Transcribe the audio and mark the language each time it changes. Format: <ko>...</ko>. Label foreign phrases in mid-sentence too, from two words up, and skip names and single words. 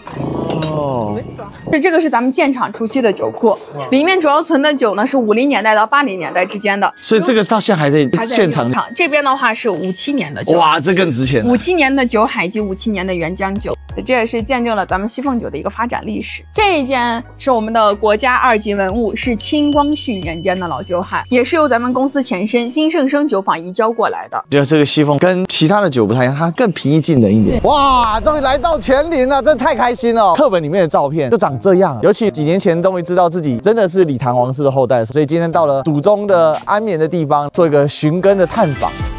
<zh>哦，這個是咱們建廠初期的酒庫，裡面主要存的酒呢是50年代到80年代之間的。所以這個到現在還在現場。這邊的話是57年的酒。哇，這更值錢。57年的酒海及57年的原漿酒，這也是見證了咱們西鳳酒的一個發展歷史。這一件是我們的國家2級文物，是清光緒年間的老酒海，也是由咱們公司前身興盛生酒坊移交過來的。覺得這個西鳳跟其他的酒不太一樣，它更平易近人一點。哇，終於來到乾陵了，真的太開心了。課本裡面的照片就長這樣，尤其幾年前終於知道自己真的是李唐王室的後代，所以今天到了祖宗的安眠的地方，做一個尋根的探訪。</zh>